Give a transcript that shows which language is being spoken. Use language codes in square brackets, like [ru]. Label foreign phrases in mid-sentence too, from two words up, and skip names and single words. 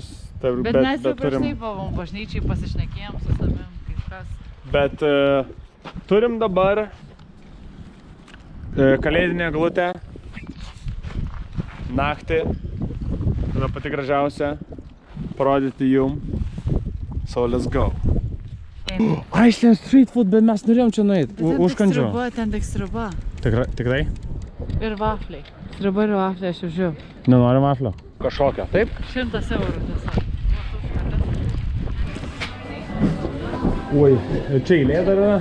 [lt] Bet mes jau prieš tai buvom bažnyčiai, pasišnekėjom su savim, kaip kas. Bet turim dabar kalėdinę eglutę, naktį, tada pati gražiausia, parodyti jum. [en] So let's go. Iceland street food, [lt] bet mes norėjom čia nueiti, užkandžio. Ten tik sriuba. Tikrai? Ir vafliai. Sriuba ir vafliai, aš jau žiūrėjau. Nenori vaflio? Kažkokio, taip? 100 eurų tiesiog. Oi, čia eilė dar yra.